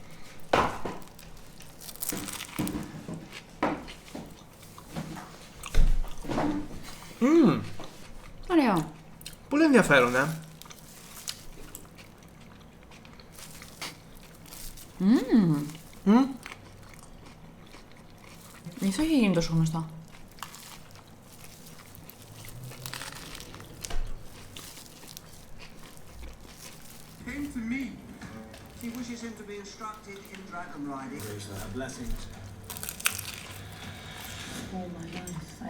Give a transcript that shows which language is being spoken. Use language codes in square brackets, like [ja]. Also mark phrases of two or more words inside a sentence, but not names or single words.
[el] Ωραίο. Πολύ ενδιαφέρον, Γι' αυτό έχει γίνει τόσο γνωστό. [en] Came to me. He wishes him to be instructed in dragon riding. Blessings. Oh my God.